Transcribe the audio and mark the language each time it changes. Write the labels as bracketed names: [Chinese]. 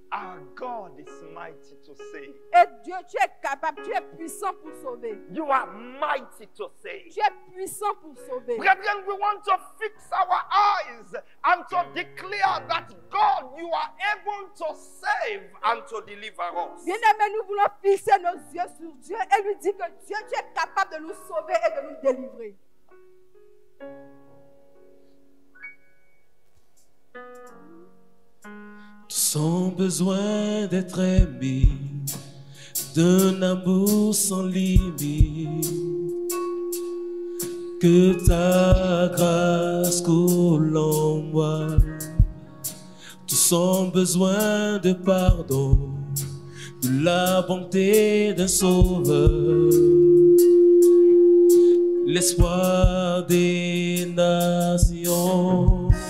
[English] Our God is mighty to save. [French] Et Dieu, tu es capable, tu es puissant pour sauver. [English] You are mighty to save. [French] Tu es puissant pour sauver. [English] Brethren, we want to fix our eyes and to declare that God, you are able to save and to deliver us. [French] Bien-aimés, nous voulons fixer nos yeux sur Dieu et lui dire que Dieu, tu es capable de nous sauver et de nous délivrer. Sans besoin d'être aimé, d'un amour sans limite, que ta grâce coule en moi, tout sans besoin de pardon, de la bonté d'un sauveur, l'espoir des nations.